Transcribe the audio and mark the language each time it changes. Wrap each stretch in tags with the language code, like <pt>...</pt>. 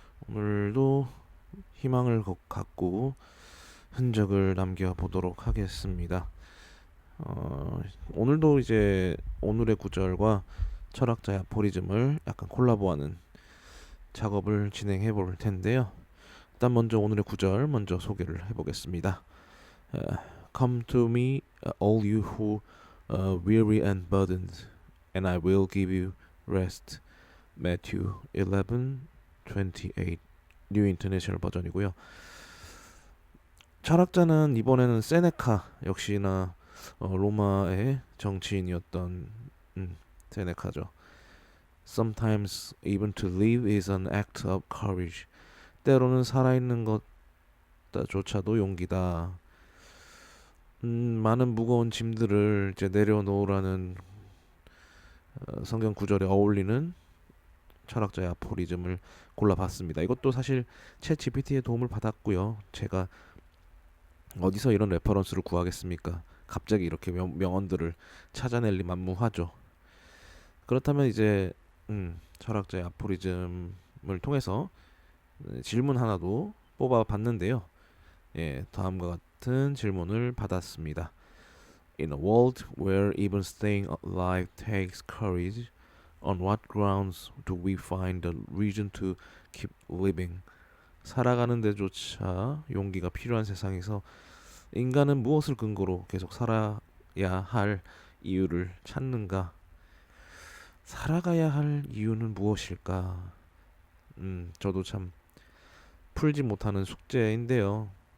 <ko>오늘도 희망을 갖고 흔적을 남겨보도록 하겠습니다. 오늘도 이제 오늘의 구절과 철학자의 아포리즘을 약간 콜라보하는 작업을 진행해 볼 텐데요. 일단 먼저 오늘의 구절 먼저 소개를 해보겠습니다.</ko> <en>어, Come to me, all you who weary and burdened, and I will give you rest.</en> <ko>Matthew 11:28 뉴 인터내셔널 버전이고요. 철학자는 이번에는 세네카 역시나 로마의 정치인이었던 세네카죠.</ko> <en>Sometimes even to live is an act of courage.</en> <ko>때로는 살아있는 것조차도 용기다. 많은 무거운 짐들을 이제 내려놓으라는 성경 구절에 어울리는 철학자의 아포리즘을 골라봤습니다. 이것도 사실 챗 GPT의 도움을 받았고요. 제가 어디서 이런 레퍼런스를 구하겠습니까? 갑자기 이렇게 명언들을 찾아낼 리 만무하죠. 그렇다면 이제 철학자의 아포리즘을 통해서 질문 하나도 뽑아봤는데요. 예, 다음과 같은 질문을 받았습니다.</ko> <en>In a world where even staying alive takes courage, on what grounds do we find the reason to keep living?</en> <ko>살아가는 데조차 용기가 필요한 세상에서 인간은 무엇을 근거로 계속 살아야 할 이유를 찾는가? 살아가야 할 이유는 무엇일까? 저도 참 풀지 못하는 숙제인데요.</ko>